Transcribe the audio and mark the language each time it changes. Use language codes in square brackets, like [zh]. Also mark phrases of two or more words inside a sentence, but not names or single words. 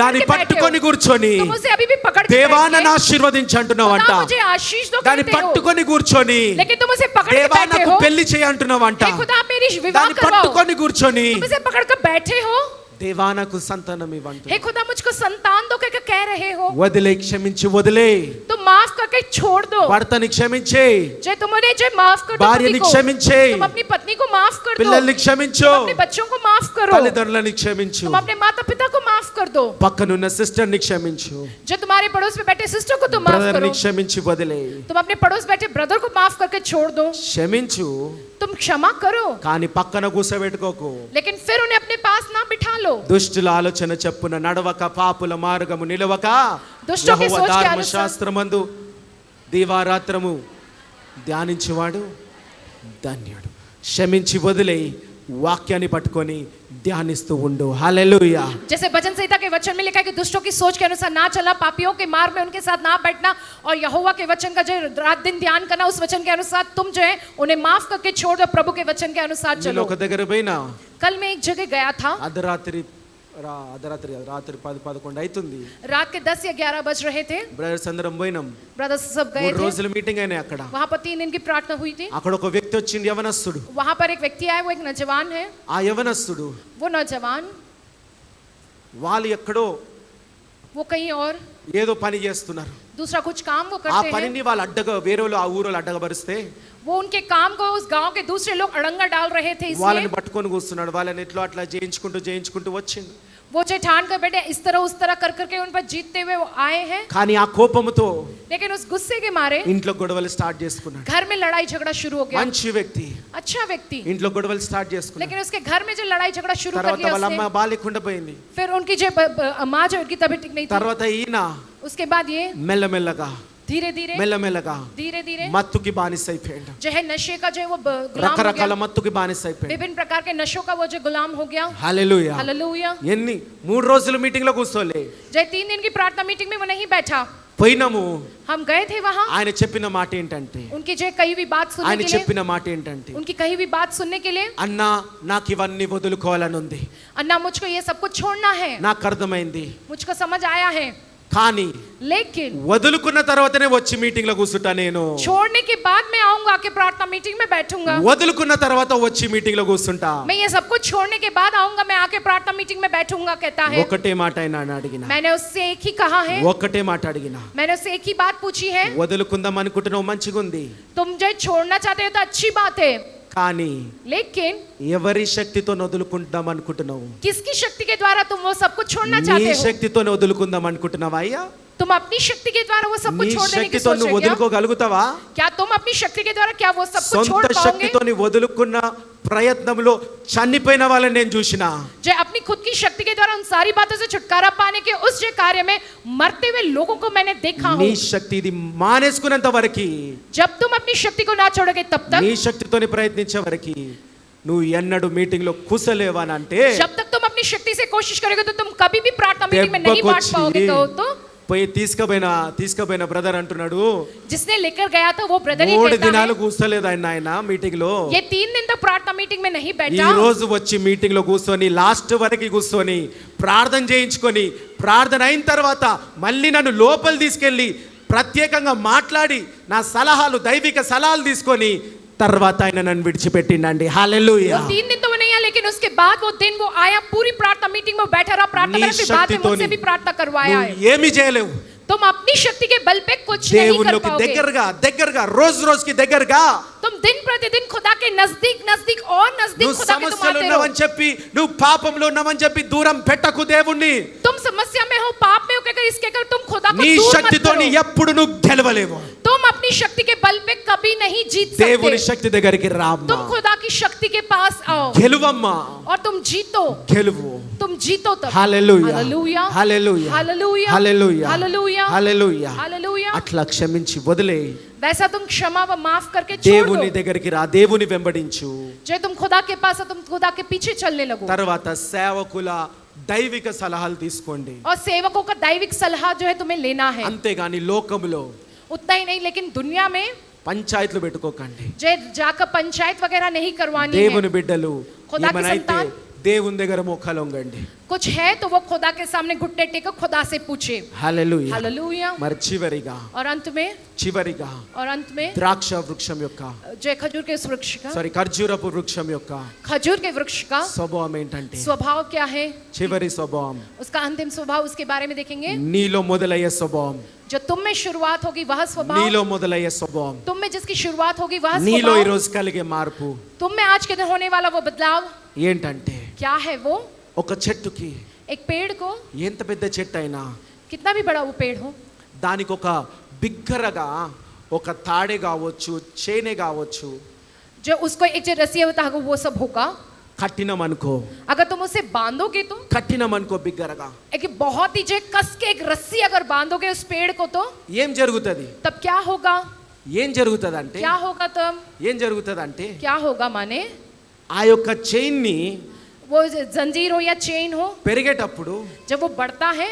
[te] దాన్ని [hi] के बैठे हो. [te] పట్టుకొని కూర్చొని [hi] तुम उसे अभी भी पकड़ के [te] దేవా [hi] बैठे [te] నన్ను [hi] हो. [te] ఆశీర్వదించు అంటున్నావంట. [hi] खुदा मुझे आशीष दो [te] దాన్ని [hi] कहते हो. [te] పట్టుకొని కూర్చొని [hi] लेकिन तुम उसे पकड़ के [te] దేవా [hi] बैठे [te] నాకు [hi] हो. [te] పెళ్లి చేయి అంటున్నావంట. [hi] हे खुदा मेरी विवाह [te] దాన్ని [hi] करवाओ. [te] పట్టుకొని కూర్చొని [hi] तुम इसे पकड़ कर बैठे हो. [te] దేవా నాకు సంతానం ఇవ్వంటు. [hi] हे खुदा मुझको संतान दो कहकर कह रहे हो. [te] వదిలే, క్షమించి వదిలే. [hi] तुम माफ करके छोड़ दो. [te] భర్తని క్షమించే, [hi] जो तुम उन्हें जो माफ कर दो [te] భార్యని [hi] पति को. [te] క్షమించే, [hi] तुम अपनी पत्नी को माफ कर दो. [te] పిల్లల్ని క్షమించు, [hi] तुम अपने बच्चों को माफ करो. [te] తల్లిదండ్రులని క్షమించు, [hi] तुम अपने माता पिता को माफ कर दो. [te] పక్కనున్న సిస్టర్ని క్షమించు, [hi] जो तुम्हारे पड़ोस में बैठे सिस्टर को तुम माफ [te] బ్రదర్ని [hi] करो. [te] క్షమించి వదిలే. [hi] तुम अपने पड़ोस बैठे ब्रदर को माफ करके छोड़ दो. [te] క్షమించు [hi] तुम क्षमा करो, [te] కానీ పక్కన కూసబెట్టుకోకు. [hi] लेकिन फिर उन्हें अपने पास ना बिठा लो. [te] దుష్టుల ఆలోచన చెప్పున నడవక, పాపుల మార్గము నిలవక, [hi] దుష్టోं के [te] యెహోవా [hi] सोच के [te] ధర్మశాస్త్రమందు దీవారాత్రము ధ్యానించేవాడు ధన్యుడు. క్షమించి వదిలే, వాక్యాన్ని పట్టుకొని ధ్యానిస్తూ ఉండు. హల్లెలూయా. [hi] जैसे भजन संहिता के वचन में लिखा है कि दुष्टों की सोच के अनुसार ना चलना, पापियों के मार्ग में उनके साथ ना बैठना, और यहोवा के वचन का जो रात दिन ध्यान करना, उस वचन के अनुसार तुम जो है उन्हें माफ करके छोड़ दो. प्रभु के वचन के अनुसार [te] నేను [hi] चलो. [te] ఒక దగ్గర పోయినా, [hi] कल मैं एक जगह गया था. [te] అర్ధరాత్రి రాత్రి 10-11 అవుతుంది. [hi] रात के 10 या 11 बज रहे थे. [te] బ్రదర్స్ అందరం పోయినాం. [hi] ब्रदर्स सब गए 3 थे. [te] రోజులు మీటింగ్ అయినాయి అక్కడ. [hi] वहां पर 3 दिन की प्रार्थना हुई थी. [te] అక్కడ ఒక వ్యక్తి వచ్చింది, యవనస్తుడు. [hi] वहां पर एक व्यक्ति आया, वो एक नौजवान है. [te] ఆ యవనస్తుడు [hi] वो नौजवान [te] వాళ్ళు ఎక్కడో [hi] वो कहीं और [te] ఏదో పని చేస్తున్నారు. [hi] दूसरा कुछ काम वो [te] ఆ [hi] करते हैं. [te] పనిని వాళ్ళు అడ్డగా వేరే వాళ్ళు, ఆ ఊరోళ్ళు అడ్డగబరిస్తే [hi] वो उनके काम को उस गांव के दूसरे लोग अड़ंगा डाल रहे थे. [te] వాళ్ళని [hi] इसलिए [te] పట్టుకొని కూర్చున్నాడు. వాళ్ళని ఎట్లా అట్లా చేయించుకుంటూ వచ్చిండు. [hi] वो जो ठान कर बैठे इस तरह उस तरह कर करके उन पर जीतते हुए वो आए हैं. [te] కానీ ఆ కోపముతో [hi] लेकिन उस गुस्से के मारे [te] ఇంట్లో గొడవలు స్టార్ట్ చేసుకున్నాడు. [hi] घर में लड़ाई झगड़ा शुरू हो गया. [te] మంచి వ్యక్తి [hi] अच्छा व्यक्ति, [te] ఇంట్లో గొడవలు స్టార్ట్ చేసుకున్నాడు. [hi] लेकिन उसके घर में जो लड़ाई झगड़ा शुरू कर [te] తర్వాత [hi] दिया [te] వాళ్ళ అమ్మ [hi] उसने, [te] బాలేకుండా పోయింది. [hi] फिर उनकी जो माँ जो उनकी तबीयत ठीक नहीं थी. [te] తర్వాత ఈయన [hi] उसके बाद ये [te] మెల్లమెల్లగా [hi] धीरे धीरे धीरे धीरे [te] మత్తుకి బానిస అయిపోయాడు. [hi] जो है नशे का जो है वो गुलाम हो [te] రకరకాల [hi] गया. [te] మత్తుకి బానిస అయిపోయాడు. [hi] विभिन्न प्रकार के नशों का वो जो गुलाम हो गया. [te] హల్లెలూయా. [hi] हालेलुया. [te] ఎన్ని 3 రోజులు మీటింగ్ లో కూర్చోలే. [hi] जो 3 दिन की प्रार्थना मीटिंग में वो नहीं बैठा. [te] పోయినాము. [hi] हम गए थे वहां. [te] ఆయన చెప్పిన మాట ఏంటంటే, [hi] उनकी जो कही हुई बात सुनने [te] ఆయన [hi] के लिए, [te] చెప్పిన మాట ఏంటంటే, [hi] उनकी कही हुई बात सुनने के लिए, [te] అన్నా నాకు ఇవన్నీ వదులుకోవాలని ఉంది. [hi] अन्ना मुझको ये सब कुछ छोड़ना है. [te] నాకు అర్థమైంది. [hi] मुझको समझ आया है. [te] కానీ [hi] लेकिन [te] వదులుకున్న తర్వాతనే వచ్చి మీటింగ్ లో కూర్చుంటా నేను. [hi] छोड़ने के बाद मैं आऊंगा आके प्रार्थना मीटिंग में बैठूंगा. [te] వదులుకున్న తర్వాత వచ్చి మీటింగ్ లో కూర్చుంటా. [hi] मैं ये सब कुछ छोड़ने के बाद आऊंगा, मैं आके प्रार्थना मीटिंग में बैठूंगा कहता है. [te] ఒకటే మాట అయినా అడిగినా, [hi] मैंने उससे एक ही कहा है, [te] ఒకటే మాట అడిగినా, [hi] मैंने उससे एक ही बात पूछी है. [te] వదులుకుందాం అనుకుంటున్నావు మంచిగా ఉంది, [hi] तुम जो छोड़ना चाहते हो तो अच्छी बात है, [te] కానీ [hi] लेकिन [te] ఎవరి శక్తితో వదులుకుందాం అనుకుంటున్నావు? [hi] किसकी शक्ति के द्वारा तुम वो सब कुछ छोड़ना [te] నీ [hi] चाहते हो? [te] శక్తితో వదులుకుందాం అనుకుంటున్నావా అయ్యా? [hi] तुम अपनी शक्ति के द्वारा वो सब [te] నీ [hi] कुछ छोड़ देने की [te] శక్తితో [hi] सोच [te] నువ్వు [hi] रहे क्या? [te] వదులుకోగలుగుతావా? [hi] क्या तुम अपनी शक्ति के द्वारा क्या वो सब कुछ छोड़ [te] సొంత [hi] पाओगे? [te] శక్తితో వదులుకున్న ప్రయత్నంలో చనిపోయిన వాళ్ళని నేను చూసినా. [hi] जो अपनी खुद की शक्ति के द्वारा उन सारी बातों से छुटकारा पाने के उस जो कार्य में मरते हुए लोगों को मैंने देखा [te] నీ [hi] हूँ. [te] శక్తి ఇది మానేసుకున్నంత వరకు, [hi] जब तुम अपनी शक्ति को ना छोड़ोगे तब [te] నీ [hi] तक, [te] శక్తితోని ప్రయత్నించే వరకు నువ్వు ఎన్నడూ మీటింగ్ లో కూసలేవానంటే [hi] जब तक तुम अपनी शक्ति से कोशिश करोगे तो तुम कभी भी प्रार्थना मीटिंग में नहीं बांट पाओगे. कहो तो [te] పోయి తీసుకుపోయిన బ్రదర్ అంటున్నాడు, [hi] जिसने लेकर गया था वो ब्रदर ही 3 कहता [te] దినాలు [hi] है, [te] కూర్చోలేదు ఆయన మీటింగ్ లో. [hi] ये 3 दिन तक प्रार्थना मीटिंग में नहीं [te] ఈ [hi] बैठा. [te] రోజు వచ్చి మీటింగ్ లో కూర్చొని లాస్ట్ వరకు కూర్చొని ప్రార్థన చేయించుకొని, ప్రార్థన అయిన తర్వాత మళ్ళీ నన్ను లోపల తీసుకెళ్ళి ప్రత్యేకంగా మాట్లాడి నా సలహాలు, దైవిక సలహాలు తీసుకొని తర్వాత ఆయన నన్ను విడిచిపెట్టిండండి. హల్లెలూయా. [hi] वो 3 दिन तो वो नहीं आया, लेकिन उसके बाद वो दिन वो आया, पूरी प्रार्थना मीटिंग में बैठा रहा, प्रार्थना [te] నీ [hi] करने के बाद में [te] శక్తితోని [hi] मुझसे भी प्रार्थना करवाया है. [te] నువ్వు ఏమీ చేయలేవు. [hi] तुम अपनी शक्ति के बल पे कुछ नहीं कर [te] దేవునికి [hi] पाओगे. [te] దగ్గరగా రోజుకి దగ్గరగా [hi] तुम दिन प्रतिदिन खुदा के नजदीक और नजदीक [te] నువ్వు [hi] खुदा के तुम [te] సమస్యలు [hi] आते रहो. [te] ఉన్నావని చెప్పి, నువ్వు పాపంలో ఉన్నావని చెప్పి దూరం పెట్టకు దేవుణ్ణి. [hi] तुम समस्या में हो, पाप में हो, कहकर इसके कर तुम खुदा को [te] నీ [hi] दूर मत [te] శక్తితోని [hi] करो. [te] ఎప్పుడు నువ్వు గెలవలేవు. [hi] तुम अपनी शक्ति के बल पे कभी नहीं जीत [te] దేవుని [hi] सकते. [te] శక్తి దగ్గరికి రామ్మా, [hi] तुम खुदा की शक्ति के पास आओ [te] గెలువమ్మా, [hi] और तुम जीतो. [te] గెలువు. [hi] तुम जीतो तब. [te] హల్లెలూయా, [hi] हालेलुया, [te] హల్లెలూయా, [hi] हालेलुया, [te] హల్లెలూయా, [hi] हालेलुया, [te] హల్లెలూయా. [hi] हालेलुया. [te] అట్లా క్షమించి వదిలే, [hi] वैसा तुम क्षमा व माफ करके छोड़ [te] దేవుని [hi] दो. [te] దగ్గరికి రా, దేవుని వెంబడించు. [hi] जो तुम खुदा के पास हो, तुम खुदा के पीछे चलने लगो. [te] తర్వాత సేవకుల దైవిక సలహాలు తీసుకోండి. [hi] और सेवकों का दैविक सलाह जो है तुम्हें लेना है. [te] అంతేగాని లోకములో [hi] उतना ही नहीं, लेकिन दुनिया में [te] పంచాయతీలు పెట్టుకోకండి. [hi] जो जाकर पंचायत वगैरह नहीं करवानी है. [te] దేవుని బిడ్డలు [hi] खुदा के [te] ఏమనైతే [hi] संतान [te] దేవుని దగ్గర మోకాలొంగండి. [hi] कुछ है तो वो खुदा के सामने घुटने टेको, खुदा से पूछे. [te] హల్లెలూయా. [hi] हालेलुया. [te] మరి చివరిగా [hi] और अंत में [te] ద్రాక్ష వృక్షం యొక్క [hi] जो खजूर के वृक्ष का, [te] ఖర్జూరపు వృక్షం యొక్క [hi] खजूर के वृक्ष का [te] స్వభావం ఏంటంటే, [hi] स्वभाव क्या है, [te] చివరి స్వభావం, [hi] उसका अंतिम स्वभाव, उसके बारे में देखेंगे. [te] నీలో మొదలయ్యే స్వభావం, [hi] जो तुम में शुरुआत होगी वह स्वभाव, [te] నీలో మొదలయ్యే స్వభావం, [hi] तुम में जिसकी शुरुआत होगी वह [te] నీలో ఈ [hi] स्वभाव, [te] రోజు కలిగే మార్పు [hi] तुम में आज के दिन होने वाला वो बदलाव [te] ఏంటంటే, [hi] क्या है वो. [te] ఒక చెట్టుకి [hi] एक पेड़ को, [te] ఎంత పెద్ద చెట్టు అయినా [hi] कितना भी बड़ा वो पेड़ हो, [te] దానికి ఒక బిగ్గరగా ఒక తాడే కావచ్చు, చేనే కావచ్చు, [hi] जो उसको एक जो रस्सी होता है वो सब होगा. [te] కట్టినం అనుకో, [hi] अगर तुम उसे बांधोगे तो [te] కట్టినం అనుకో బిగ్గరగా, [hi] एक बहुत ही जो कस के एक रस्सी अगर बांधोगे उस पेड़ को तो [te] ఏం జరుగుతుంది? [hi] तब क्या होगा. [te] ఏం జరుగుతుందంటే, [hi] क्या होगा तब, [te] ఏం జరుగుతుందంటే [hi] क्या होगा माने, [te] ఆ యొక్క చైన్ ని [hi] वो जंजीर हो या चेन हो, [te] పెరిగేటప్పుడు [hi] जब वो बढ़ता है